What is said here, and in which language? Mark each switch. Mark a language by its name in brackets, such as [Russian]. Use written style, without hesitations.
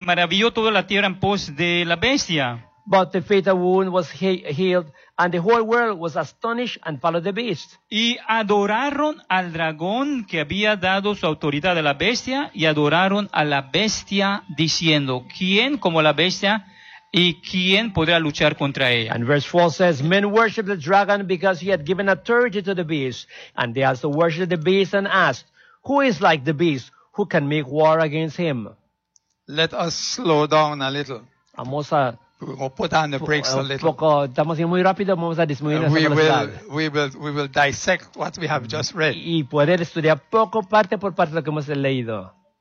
[Spanish] maravilló toda la tierra en pos de la bestia. [English] But the fatal wound was healed, and the whole world was astonished and followed the beast. [Spanish] Y adoraron al dragón que había dado su autoridad a la bestia, y adoraron a la bestia diciendo, ¿quién como la bestia y quién podrá luchar contra ella? [English] And verse 4 says, men worshiped the dragon because he had given authority to the beast, and they also worshiped the beast and asked, who is like the beast? Who can make war against him? Let us slow down a little. [Spanish] Vamos a [English] put on the brakes a little. [Spanish] Poco, estamos yendo muy rápido, vamos a disminuir nuestra velocidad. [English] We will dissect what we have just read. [Spanish] Y poder estudiar poco parte por parte lo que hemos leído.